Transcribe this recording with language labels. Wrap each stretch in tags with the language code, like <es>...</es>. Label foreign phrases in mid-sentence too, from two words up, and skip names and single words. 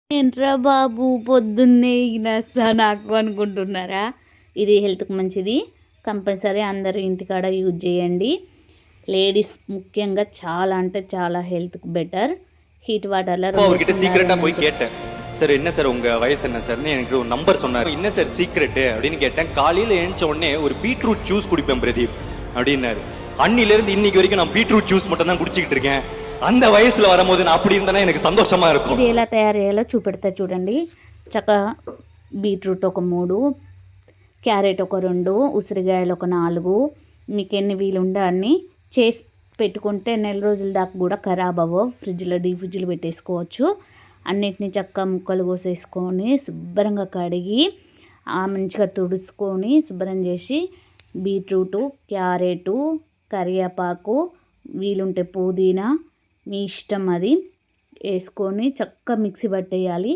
<te>ఏంట్రా బాబు పొద్దున్నే నసా నాకు అనుకుంటున్నారా? ఇది హెల్త్కి మంచిది. కంపల్సరీ అందరూ ఇంటికాడ యూజ్ చేయండి. లేడీస్ ముఖ్యంగా చాలా అంటే చాలా</te> <ta>ஹெல்த்துக்கு பெட்டர். ஹீட் வாட்டர்ல அவர்கிட்ட சீக்கிரட்டா போய் கேட்டேன், சார் என்ன சார் உங்க வயசு என்ன சார்னு எனக்கு ஒரு நம்பர் சொன்னார். என்ன சார் சீக்ரெட் அப்படின்னு கேட்டேன். காலையில எழுந்த உடனே ஒரு பீட்ரூட் ஜூஸ் குடிப்பேன் பிரதீப் அப்படின்னாரு. அன்னில இருந்து இன்னைக்கு வரைக்கும் நான் பீட்ரூட் ஜூஸ் மட்டும் தான் குடிச்சிட்டு இருக்கேன். அந்த వయసులో வரும்போது நான் அப்படி இருந்தா எனக்கு సంతోషமா இருக்கும்.</ta> <te>ఇది ఎలా తయారు చేయాలో చూపెడతా చూడండి. చక్కగా బీట్రూట్ ఒక 3, క్యారెట్ ఒక 2, ఉసిరికాయలు ఒక 4, మీకు ఎన్ని వీలుంటే అన్ని చేసి పెట్టుకుంటే నెల రోజుల దాకా కూడా ఖరాబ్ అవ్వవు. ఫ్రిడ్జ్లో డీప్ ఫ్రిడ్జ్లో పెట్టేసుకోవచ్చు. అన్నిటినీ చక్కగా ముక్కలు కోసేసుకొని శుభ్రంగా కడిగి మంచిగా తుడుచుకొని శుభ్రం చేసి బీట్రూటు, క్యారెటు, కరివేపాకు, వీలుంటే పుదీనా మీ ఇష్టం అది వేసుకొని చక్కగా మిక్సీ పట్టేయాలి.</te>